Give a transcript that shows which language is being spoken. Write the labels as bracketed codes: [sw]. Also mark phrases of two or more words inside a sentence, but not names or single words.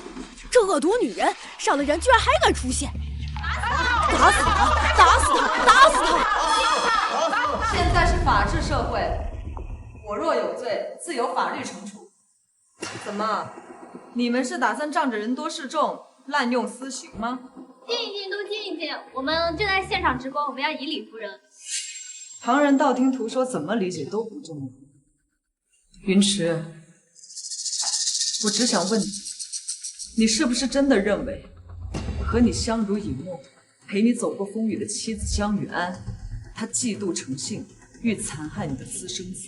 [zh] 這惡毒女人，殺了人居然還敢出現！打死她！打死她！打死她！現在是法治社會，我若有罪，自有法律懲處。怎麼，你們是打算仗着人多勢眾，濫用私刑嗎？靜一靜，都靜一靜，我們正在現場直播，我們要以理服人。旁人道聽途說，怎麼理解都不重要。雲池，我只想問你，你是不是真的認為和你相濡以沫、陪你走過風雨的妻子江雨安，她嫉妒成性，欲殘害你的私生子？